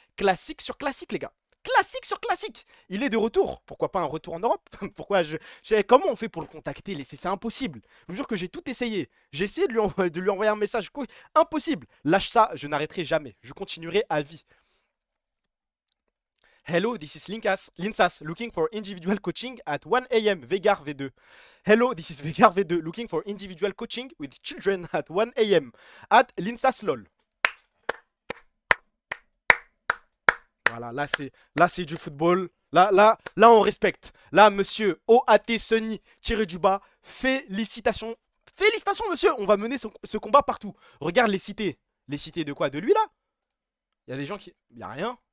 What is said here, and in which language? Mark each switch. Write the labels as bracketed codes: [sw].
[fr] Classique sur classique, les gars. Classique sur classique. Il est de retour. Pourquoi pas un retour en Europe? Pourquoi comment on fait pour le contacter? C'est impossible. Je vous jure que j'ai tout essayé. J'ai essayé de lui envoyer un message. Impossible. Lâche ça, je n'arrêterai jamais. Je continuerai à vie. [en] Hello, this is Linsas looking for individual coaching at 1 AM, Vegar V2. Hello, this is Vegar V2 looking for individual coaching with children at 1 AM at Linsas LOL. [fr] Voilà, là c'est du football. Là on respecte. Là, monsieur OAT Sunny tiré du bas, félicitations. Félicitations, monsieur. On va mener ce combat partout. Regarde les cités. Les cités de quoi? De lui, là? Il y a des gens qui... Il n'y a rien.